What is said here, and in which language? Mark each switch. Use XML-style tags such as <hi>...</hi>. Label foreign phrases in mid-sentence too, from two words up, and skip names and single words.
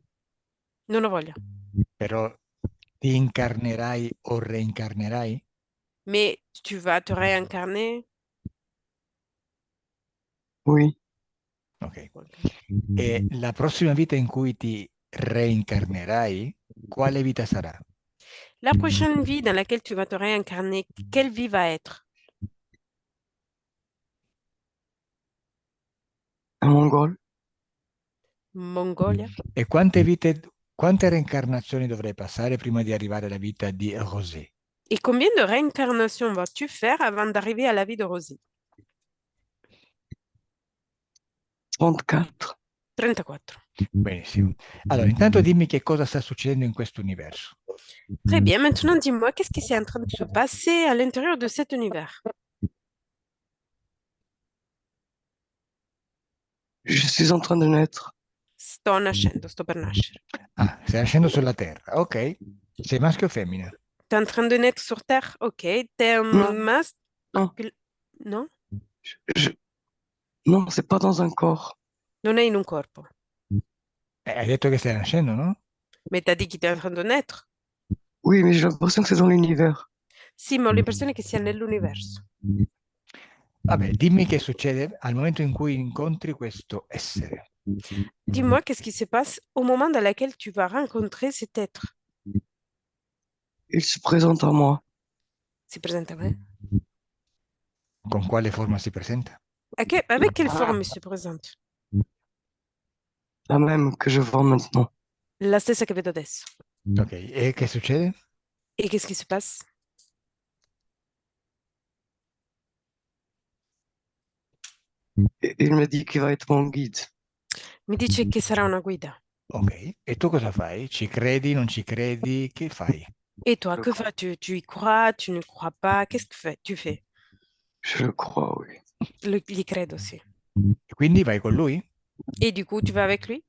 <it>Non lo voglio. Però ti incarnerai o reincarnerai?</it> <fr>Mais tu vas te réincarner? Oui. Ok.</fr> <it>E la prossima vita in cui ti reincarnerai, quale vita sarà?</it> <fr>La prochaine vie dans laquelle tu vas te réincarner, quelle vie va être? Un mongol.</fr> <it>Mongolia? E quante reincarnazioni dovrei passare prima di arrivare alla vita di Rosé?</it> <fr>Et combien de réincarnations vas-tu faire avant d'arriver à la vie de Rosie? 34. 34.</fr> <it>Benissimo. Allora, intanto dimmi che cosa sta succedendo in questo universo.</it> <fr>Très bien, maintenant dis-moi, qu'est-ce qui est en train de se passer à l'intérieur de cet univers? Je suis en train de naître.</fr> <it>Sto nascendo, sto per nascere. Ah, stai nascendo sulla Terra, ok. Sei maschio o femmina?</it> <fr>T'es en train de naître sur Terre? Ok. T'es un Non. masque? Non. Non? Je- Non, c'est pas dans un corps.</fr> <it>Non è in un corpo. Hai detto che stai nascendo, no?</it> <fr>Mais t'as dit qu'il était en train de naître? Oui, mais j'ai l'impression que c'est dans l'univers.</fr> <it>Sì, ma ho l'impressione che sia nell'universo. Vabbè, dimmi che succede al momento in cui incontri questo essere.</it> <fr>Dis-moi, qu'est-ce qui se passe au moment dans lequel tu vas rencontrer cet être? Il se présente à moi.</fr> <it>Si presente a me? Con quale forma si presenta?</it> <fr>Avec quelle forme il se présente? La même que je vois maintenant.</fr> <it>La stessa che vedo adesso. Ok, e che succede?</it> <fr>Et qu'est-ce qui se passe? Et il me dit qu'il va être mon guide.</fr> <it>Mi dice che sarà una guida. Ok, e tu cosa fai? Ci credi, non ci credi? Che fai?</it> <fr>Et toi, que fais-tu? Tu y crois? Tu ne crois pas? Qu'est-ce que tu fais? Je le crois, oui.</fr> <it>Gli credo, sì. E quindi vai con lui?</it> <fr>Et du coup, tu vas avec lui?</fr>